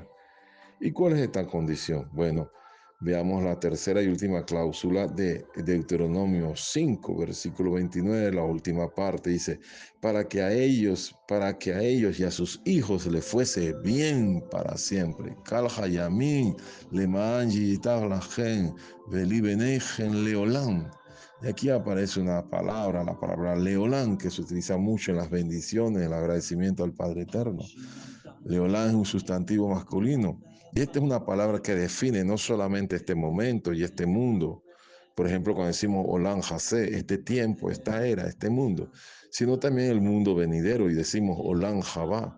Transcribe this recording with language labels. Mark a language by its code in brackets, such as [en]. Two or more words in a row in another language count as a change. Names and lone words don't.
[es] ¿Y cuál es esta condición? Bueno, veamos la tercera y última cláusula de Deuteronomio 5, versículo 29, la última parte, dice, para que a ellos y a sus hijos le fuese bien para siempre. [he] כל הימים למען ייטב להם ולבניהם לעולם. [es] Y aquí aparece una palabra, la palabra leolán, que se utiliza mucho en las bendiciones, el agradecimiento al Padre Eterno. Leolán es un sustantivo masculino. Y esta es una palabra que define no solamente este momento y este mundo, por ejemplo, cuando decimos [he] עולם הזה, [es] este tiempo, esta era, este mundo, sino también el mundo venidero y decimos [he] עולם הבא.